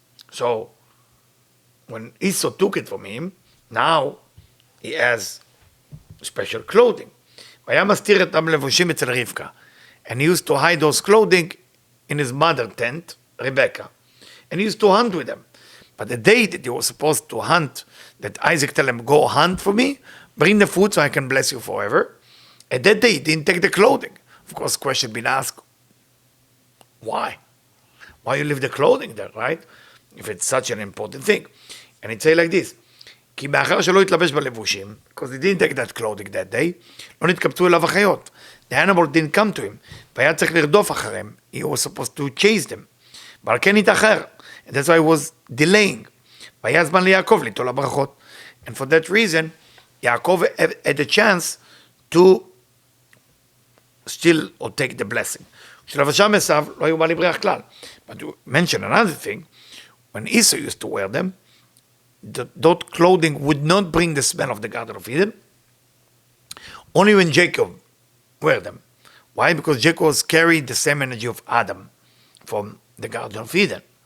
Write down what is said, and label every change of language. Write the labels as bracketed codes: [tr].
[en] So, when Esau took it from him, now he has special clothing. [he] והיה מסתיר את הלבושים אצל רבקה. [en] And he used to hide those clothing in his mother tent, Rebecca. And he used to hunt with them. But the day that he was supposed to hunt, that Isaac tell him, go hunt for me, bring the food so I can bless you forever. At that day, he didn't take the clothing. Of course, question been asked, why? Why you leave the clothing there, right? If it's such an important thing. And it say like this, [he] כי מאחר שלא התלבש בלבושים, [en] because he didn't take that clothing that day, [he] לא נתקבצו אליו החיות. [en] The animal didn't come to him, [he] והיה צריך לרדוף אחריהם. [en] He was supposed to chase them. [he] ועל כן התאחר. [en] And that's why he was delaying. [he] והיה זמן ליעקב ליטול הברכות. [en] And for that reason, Yaakov had a chance to still or take the blessing. [he] כשלבשם עשיו, לא היו בא לבריח כלל. [en] But to mention another thing, when Esau used to wear them, that clothing would not bring the smell of the Garden of Eden. Only when Jacob wear them. Why? Because Jacob was carrying the same energy of Adam from the Garden of Eden.